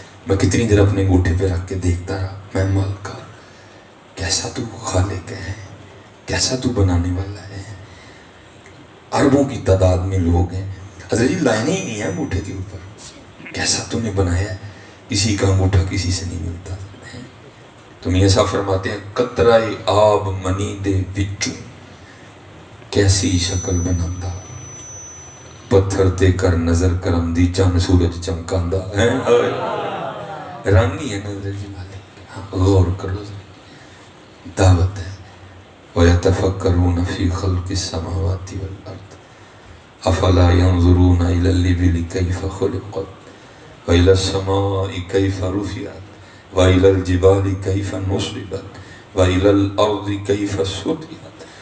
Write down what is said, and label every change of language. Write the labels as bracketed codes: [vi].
[ur] میں کتنی دیر اپنے انگوٹھے پہ رکھ کے دیکھتا رہا, میں مالکا کیسا تو خالق ہے, کیسا تو بنانے والا ہے, اربوں کی تعداد میں لوگ ہیں حضرت جی, لائنیں ہی نہیں ہیں انگوٹھے کے اوپر, کیسا تو نے بنایا ہے, کسی کا انگوٹھا کسی سے نہیں ملتا. تو میاں صاحب فرماتے ہیں [pa] قطرہ آب منی دے وچوں کیسی شکل بناتا, پتھر تے کر نظر کرم دی چند سورج چمکاندہ ہے. [ur] رنگ ہی ہے نظر جی مالک, غور کرو, دعوت ہے. [ar] وَيَتَفَكَّرُونَ فِي خَلْقِ السَّمَاوَاتِ وَالْأَرْضِ أَفَلَا يَنْظُرُونَ إِلَى الْإِبِلِ كَيْفَ خُلِقَتْ وَإِلَى السَّمَاءِ كَيْفَ رُفِعَتْ وَإِلَى الْجِبَالِ كَيْفَ نُصِبَتْ وَإِلَى الْأَرْضِ كَيْفَ سُطِحَتْ.